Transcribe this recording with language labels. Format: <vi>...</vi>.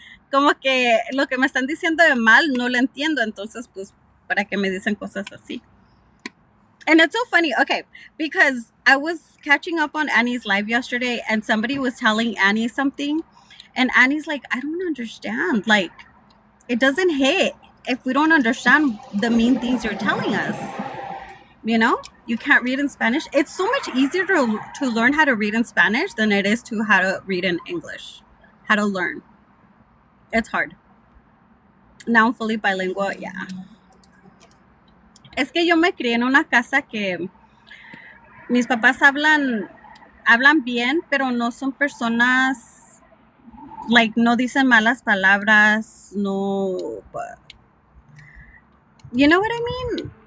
<es>Como que lo que me están diciendo de mal no lo entiendo. Entonces, pues, ¿para qué me dicen cosas así?</es> <en>And it's so funny, okay, because I was catching up on Annie's live yesterday and somebody was telling Annie something and Annie's like, I don't understand. Like, it doesn't hit if we don't understand the mean things you're telling us. You know, you can't read in Spanish. It's so much easier to learn how to read in Spanish than it is to how to read in English. How to learn. It's hard. Now I'm fully bilingual, yeah.</en> <es>Es que yo me crié en una casa que mis papás hablan bien, pero no son personas, like, no dicen malas palabras, no,</es> <en>you know what I mean?</en>